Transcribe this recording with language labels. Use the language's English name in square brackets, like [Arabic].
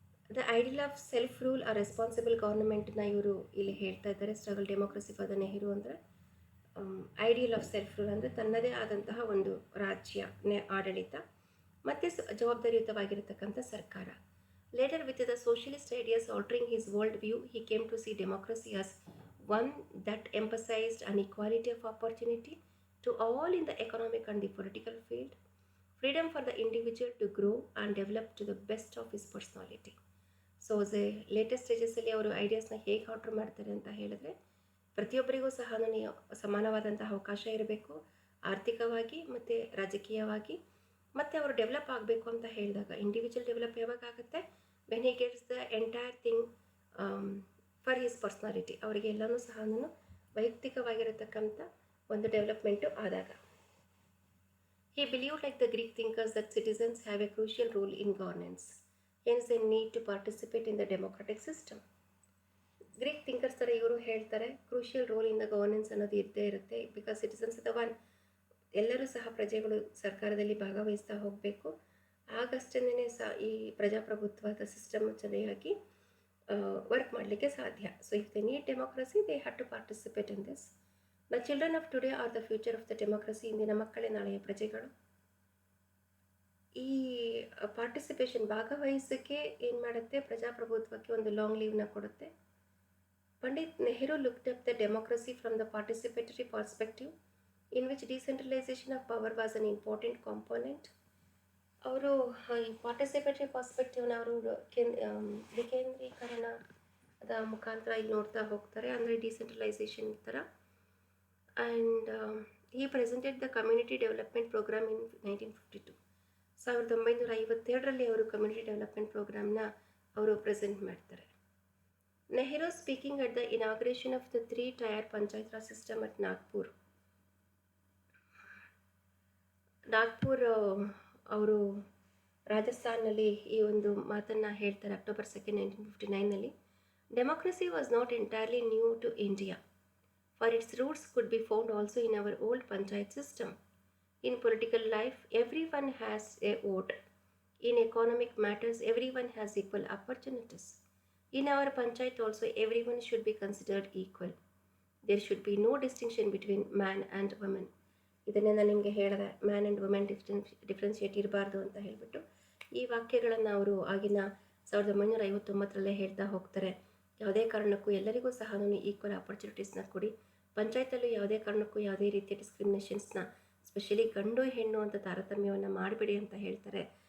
[English] The ideal of self-rule or responsible governmentನ [Kannada] ಇವರು ಇಲ್ಲಿ ಹೇಳ್ತಾ ಇದ್ದಾರೆ. [English] struggle democracy for the Nehru [Kannada] ಅಂದರೆ ಐಡಿಯಲ್ ಆಫ್ ಸೆಲ್ಫ್ ರೂಲ್ ಅಂದರೆ ತನ್ನದೇ ಆದಂತಹ ಒಂದು ರಾಜ್ಯ ಆಡಳಿತ ಮತ್ತು ಜವಾಬ್ದಾರಿಯುತವಾಗಿರತಕ್ಕಂಥ ಸರ್ಕಾರ. [English] Later with the socialist ideas altering his world view, he came to see democracy as one that emphasized an equality of opportunity to all in the economic and the political field, freedom for the individual to grow and develop to the best of his personality. [Kannada] So latest ಸ್ಟೇಜಸಲ್ಲಿ ಅವರು ಐಡಿಯಾಸ್ನ ಹೇಗೆ order ಮಾಡ್ತಾರೆ ಅಂತ ಹೇಳಿದ್ರೆ, ಪ್ರತಿಯೊಬ್ಬರಿಗೂ ಸಹ ಸಮಾನವಾದಂಥ ಅವಕಾಶ ಇರಬೇಕು, ಆರ್ಥಿಕವಾಗಿ ಮತ್ತು ರಾಜಕೀಯವಾಗಿ, ಮತ್ತು ಅವರು ಡೆವಲಪ್ ಆಗಬೇಕು ಅಂತ ಹೇಳಿದಾಗ ಇಂಡಿವಿಜುವಲ್ ಡೆವಲಪ್ ಯಾವಾಗ ಆಗುತ್ತೆ? [English] When he gets the entire thing for his personality. [Kannada] ಅವರಿಗೆ ಎಲ್ಲನೂ ಸಹ ವೈಯಕ್ತಿಕವಾಗಿರತಕ್ಕಂಥ ಒಂದು ಡೆವಲಪ್ಮೆಂಟು ಆದಾಗ. [English] He believed, like the Greek thinkers, that citizens have a crucial role in governance. Hence, they need to participate in the democratic system. [Kannada] Greek thinkers ಥರ ಇವರು ಹೇಳ್ತಾರೆ, [English] crucial role in the governance [Kannada] ಅನ್ನೋದು ಇದ್ದೇ ಇರುತ್ತೆ. Because citizens ಅಥವಾ ಎಲ್ಲರೂ ಸಹ ಪ್ರಜೆಗಳು ಸರ್ಕಾರದಲ್ಲಿ ಭಾಗವಹಿಸ್ತಾ ಹೋಗಬೇಕು. ಆಗಷ್ಟೇ ಈ ಪ್ರಜಾಪ್ರಭುತ್ವದ ಸಿಸ್ಟಮ್ ಚೆನ್ನಾಗಿ ವರ್ಕ್ ಮಾಡಲಿಕ್ಕೆ ಸಾಧ್ಯ. [English] So if they need democracy, they have to participate in this. The children of today are the future of the democracy. [Kannada] ಇಂದಿನ ಮಕ್ಕಳೇ ನಾಳೆಯ ಪ್ರಜೆಗಳು. ಈ ಪಾರ್ಟಿಸಿಪೇಷನ್, ಭಾಗವಹಿಸೋಕ್ಕೆ ಏನು ಮಾಡುತ್ತೆ? ಪ್ರಜಾಪ್ರಭುತ್ವಕ್ಕೆ ಒಂದು ಲಾಂಗ್ ಲೀವ್ನ ಕೊಡುತ್ತೆ. [English] Pandit Nehru looked up the democracy from the participatory perspective, in which decentralization of power was an important component. [Kannada] ಅವರು ಈ ಪಾರ್ಟಿಸಿಪೇಟರಿ ಪರ್ಸ್ಪೆಕ್ಟಿವ್ನ ಅವರು ವಿಕೇಂದ್ರೀಕರಣದ ಮುಖಾಂತರ ಇಲ್ಲಿ ನೋಡ್ತಾ ಹೋಗ್ತಾರೆ, ಅಂದರೆ ಡಿಸೆಂಟ್ರಲೈಸೇಷನ್ ಈ ಥರ. [English] And he presented the community development program in 1952. [Kannada] 1952ರಲ್ಲಿ ಅವರು ಕಮ್ಯುನಿಟಿ ಡೆವಲಪ್ಮೆಂಟ್ ಪ್ರೋಗ್ರಾಮ್ನ ಅವರು ಪ್ರೆಸೆಂಟ್ ಮಾಡ್ತಾರೆ. [English] Nehru speaking at the inauguration of the 3-tier Panchayat Raj system at Nagpur. [Kannada] Nagpur ಅವರು ರಾಜಸ್ಥಾನಲ್ಲಿ ಈ ಒಂದು ಮಾತನ್ನು ಹೇಳ್ತಾರೆ October 2, 1959ನಲ್ಲಿ. [English] Democracy was not entirely new to India, for its roots could be found also in our old panchayat system. In political life, everyone has a vote. In economic matters, everyone has equal opportunities. In our panchayat also, everyone should be considered equal. There should be no distinction between man and woman. [Kannada] ಇದನ್ನೇ ನಾನು ನಿಮಗೆ ಹೇಳಿದೆ, man and women differentiate ಇರಬಾರ್ದು ಅಂತ ಹೇಳಿಬಿಟ್ಟು ಈ ವಾಕ್ಯಗಳನ್ನು ಅವರು ಆಗಿನ 1959ರಲ್ಲೇ ಹೇಳ್ತಾ ಹೋಗ್ತಾರೆ. ಯಾವುದೇ ಕಾರಣಕ್ಕೂ ಎಲ್ಲರಿಗೂ ಸಹ ಈಕ್ವಲ್ ಆಪರ್ಚುನಿಟೀಸ್ನ ಕೊಡಿ. ಪಂಚಾಯತಲ್ಲೂ ಯಾವುದೇ ಕಾರಣಕ್ಕೂ ಯಾವುದೇ ರೀತಿಯ ಡಿಸ್ಕ್ರಿಮಿನೇಷನ್ಸ್ನ, ಸ್ಪೆಷಲಿ ಗಂಡು ಹೆಣ್ಣು ಅಂತ ತಾರತಮ್ಯವನ್ನು ಮಾಡಬೇಡಿ ಅಂತ ಹೇಳ್ತಾರೆ.